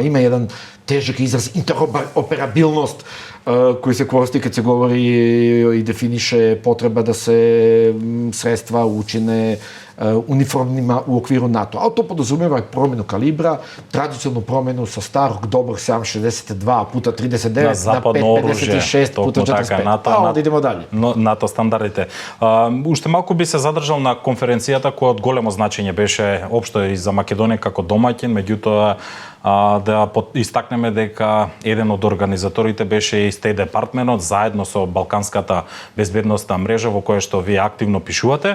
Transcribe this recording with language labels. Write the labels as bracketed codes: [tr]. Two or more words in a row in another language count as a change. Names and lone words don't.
[sr] Ima jedan težak izraz interoperabilnost koji se koristi kad se govori i definiše potreba da se sredstva učine uniformnima u okviru NATO. A to podrazumijeva promjenu kalibra, tradicionalnu promjenu sa starog dobrog 7,62 puta 39 na 5,56 puta 45. A onda idemo dalje. [mk] НАТО стандардите. Уште малку би се задржал на конференцијата која од големо значење беше општо и за Македонија како домаќин, меѓутоа да истакнеме дека еден од организаторите беше и State Departmentот заедно со Балканската безбедносна мрежа во која што вие активно пишувате.